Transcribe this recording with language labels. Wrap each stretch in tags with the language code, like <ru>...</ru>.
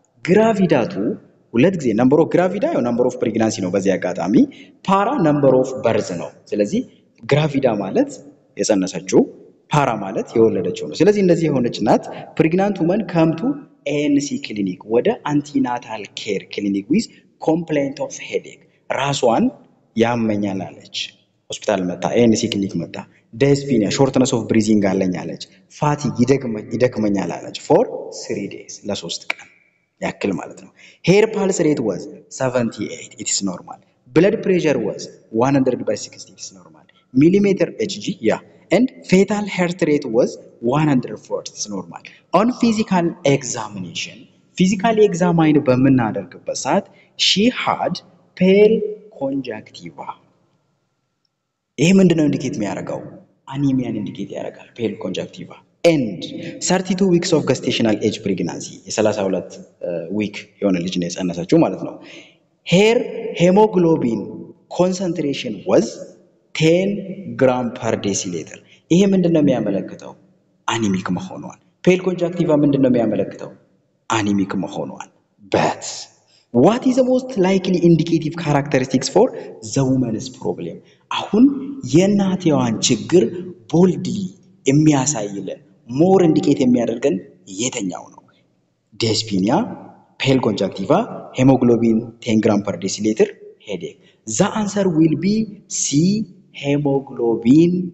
<am>ግራቪዳቱ ሁለት ጊዜ ነምበር ኦፍ ግራቪዳ ያው ነምበር ኦፍ ፕሬግናንሲ ነው በዚህ አጋጣሚ ፓራ ነምበር ኦፍ በርዝ ነው። ስለዚህ ግራቪዳ ማለት የጸነሰችው ፓራ ማለት የወለደችው ነው። ስለዚህ እንደዚህ የሆነች እናት ፕሬግናንት ውመን ከምቱ ANC ክሊኒክ ወደ አንቲናታል ኬር ክሊኒክ ዊዝ ኮምፕሌንት ኦፍ ሄዴክ ራሷን ያመኛል አለች። ሆስፒታል መጣ ANC ክሊኒክ መጣ። ዲስፒኒያ ሾርትነስ ኦፍ ብሪዚንግ አለኝ አለች። ፋቲግ ይደክመኛል አለች</am> <en>for 3 days</en> <am>ለ3 ቀን ያክል ማለት ነው። ሄር ፓልስ ሬት</am> <en>was 78 it is normal. blood pressure was 100/60 it is normal. millimeter Hg and fetal heart rate was 140 it's normal. on physical examination physically examined</en> <am>በመናደርግበት ሰዓት</am> <en>she had pale conjunctiva</en> <am>ይሄ ምንድነው ኢንዲኬት የሚያደርገው? አኒሚያን ኢንዲኬት ያደርጋል</am> <en>pale conjunctiva and 32 weeks of gestational age pregnancy</en> <am>የ32 ዊክ የሆነ ልጅ ነው የጸነሰችው ማለት ነው።</am> <en>her hemoglobin concentration was 10 gram per deciliter</en> <am>ይሄ ምንድነው የሚያመለክተው? አኒሚክ መሆኗን። ፔል ኮንጃክቲቫ ምንድነው የሚያመለክተው? አኒሚክ መሆኗን።</am> <en>but what is the most likely indicative characteristics for the woman's problem?</en> <am>አሁን የእናትየዋን ችግር ቦልድሊ የሚያሳይልን ሞር ኢንዲኬት የሚያደርገን የትኛው ነው? ዲስፒኒያ፣ ፔል ኮንጃክቲቫ፣ ሄሞግሎቢን 10 gram per deciliter፣ ሄዴክ።</am> <en>the answer will be C hemoglobin</en>